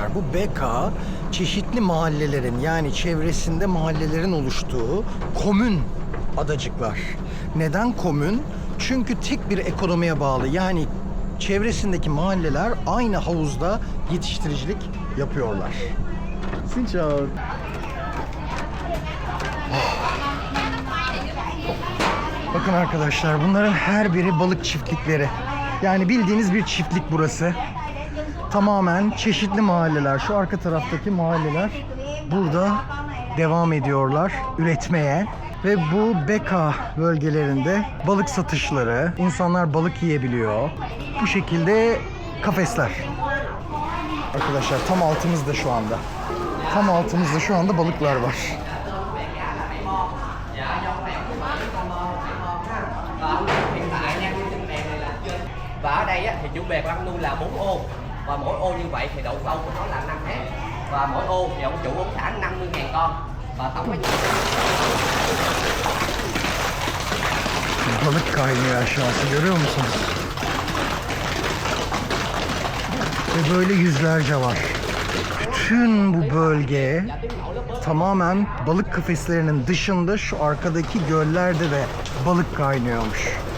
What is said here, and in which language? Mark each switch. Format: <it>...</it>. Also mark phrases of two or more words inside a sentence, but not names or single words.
<tr>Bu BK çeşitli mahallelerin, yani çevresinde mahallelerin oluştuğu komün adacıklar. Neden komün? Çünkü tek bir ekonomiye bağlı. Yani çevresindeki mahalleler aynı havuzda yetiştiricilik yapıyorlar.</tr> <vi>Xin chào.</vi> <tr>Bakın arkadaşlar, bunların her biri balık çiftlikleri. Yani bildiğiniz bir çiftlik burası. Tamamen çeşitli mahalleler. Şu arka taraftaki mahalleler burada devam ediyorlar üretmeye. Ve bu Beka bölgelerinde balık satışları, insanlar balık yiyebiliyor. Bu şekilde kafesler. Arkadaşlar tam altımızda şu anda. Tam altımızda şu anda balıklar var.</tr> <vi>Và ở đây thì chủ bè của anh nuôi là 4 ô. Và mỗi ô như vậy thì độ sâu của nó là 5 mét. Và mỗi ô thì ông chủ ông thả 50.000 con. Và tổng cái</vi> <tr>Balık kaynıyor aşağısı, görüyor musunuz? Ve böyle yüzlerce var. Bütün bu bölge tamamen balık kafeslerinin dışında şu arkadaki göllerde de balık kaynıyormuş.</tr>